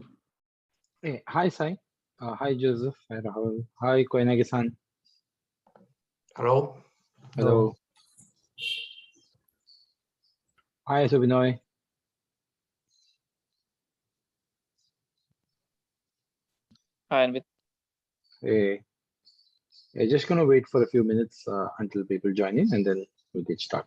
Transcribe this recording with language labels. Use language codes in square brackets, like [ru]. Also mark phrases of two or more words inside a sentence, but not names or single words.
[en] Hey, hi Sai. Hi Joseph. Hi Rahul. Hi Koinagi-san. Hello. Hello. Hi Subinoy. Hi, Anvit. Hey. Just gonna wait for a few minutes until people join in, and then we'll get started.